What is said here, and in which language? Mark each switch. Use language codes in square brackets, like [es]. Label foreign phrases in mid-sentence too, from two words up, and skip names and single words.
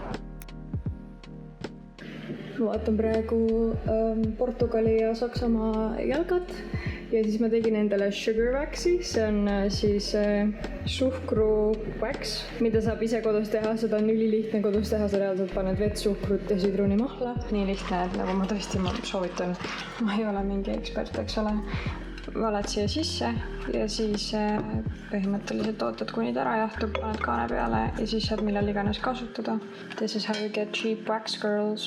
[et] Ma vaatan praegu Portugali ja Saksamaa jalgat ja siis ma tegin endale [en] sugar wax'i, [et] see on siis suhkru wax, mida saab ise kodus teha, seda on ülilihtne kodus teha, sa reaalselt paned vett, suhkrut ja sidrunimahla. Nii lihtne, et nagu ma tõesti soovitan, ma ei ole mingi ekspert, eks ole. Valad siia sisse ja siis põhimõtteliselt ootad, kuni ta ära jahtub, paned kaane peale ja siis saad millal iganes kasutada. [en] This is how you get cheap wax girls.